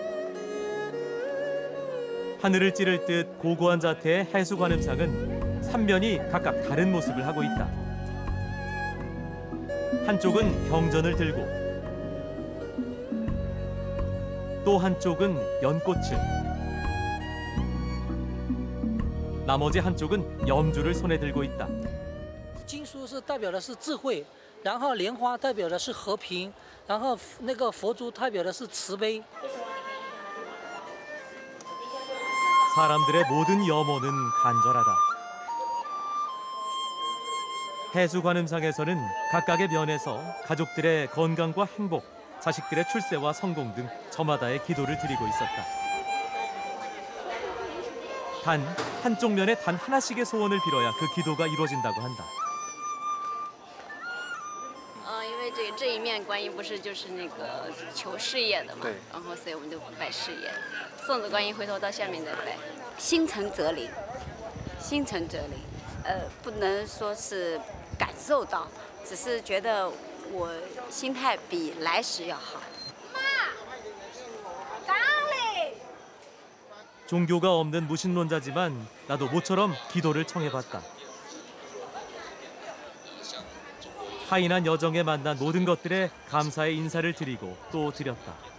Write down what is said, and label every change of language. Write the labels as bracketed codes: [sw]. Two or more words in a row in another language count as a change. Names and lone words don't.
[ko] 하늘을 찌를 듯 고고한 자태의 해수관음상은 3면이 각각 다른 모습을 하고 있다. 한쪽은 경전을 들고 또 한쪽은 연꽃을, 나머지 한쪽은 염주를 손에 들고 있다. [zh] 经书是代表的是智慧，然后莲花代表的是和平，然后那个佛珠代表的是慈悲。 [ko] 사람들의 모든 염원은 간절하다. 해수관음상에서는 각각의 면에서 가족들의 건강과 행복, 자식들의 출세와 성공 등 저마다의 기도를 드리고 있었다. 단 한쪽 면에 단 하나씩의 소원을 빌어야 그 기도가 이루어진다고 한다. [zh] 因为这一面观音不是就是那个求事业的嘛，然后所以我们就拜事业。送子观音回头到下面再拜。心诚则灵，心诚则灵。不能说是感受到，只是觉得我心态比来时要好。 [ko] 종교가 없는 무신론자지만 나도 모처럼 기도를 청해봤다. 하인한 여정에 만난 모든 것들에 감사의 인사를 드리고 또 드렸다.